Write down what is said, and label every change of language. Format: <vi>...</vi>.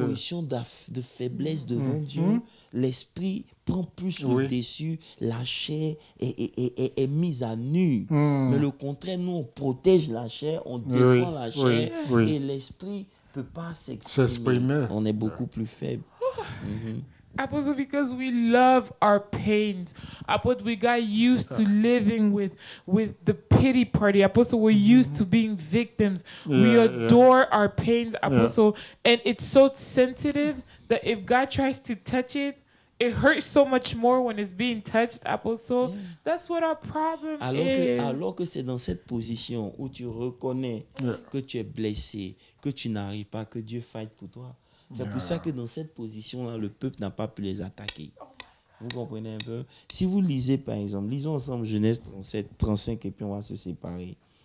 <fr>position de faiblesse devant Dieu, l'esprit prend plus Oui. le dessus, la chair est mise à nu. Mais le contraire, nous, on protège la chair, on défend la chair, oui. et l'esprit ne peut pas S'exprimer. s'exprimer. On est beaucoup plus faible.</fr> <en>Apostle, because we love our pains. Apostle, we got used to living with the pity party. Apostle, we're used to being victims. We Yeah, adore our pains, Apostle. And it's so sensitive that if God tries to touch it, it hurts so much more when it's being touched, Apostle. That's what our problem is.</en> <fr>Alors que c'est dans cette position où tu reconnais que tu es blessé, que tu n'arrives pas, que Dieu fight pour toi. C'est pour ça que dans cette position-là, le peuple n'a pas pu les attaquer. Vous comprenez un peu? Si vous lisez, par exemple, lisons ensemble Genèse 37, 35, et puis on va se séparer.</fr>